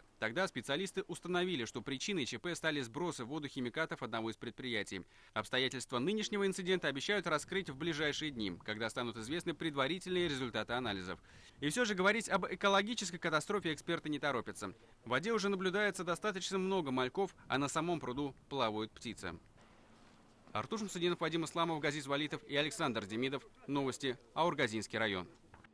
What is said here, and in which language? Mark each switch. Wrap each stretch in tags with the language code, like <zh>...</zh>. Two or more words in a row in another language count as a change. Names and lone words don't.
<ru>Тогда специалисты установили, что причиной ЧП стали сбросы в воду химикатов одного из предприятий. Обстоятельства нынешнего инцидента обещают раскрыть в ближайшие дни, когда станут известны предварительные результаты анализов. И все же говорить об экологической катастрофе эксперты не торопятся. В воде уже наблюдается достаточно много мальков, а на самом пруду плавают птицы. Артур Шамсудинов, Вадим Исламов, Газиз Валитов и Александр Демидов. Новости. Аургазинский район.</ru>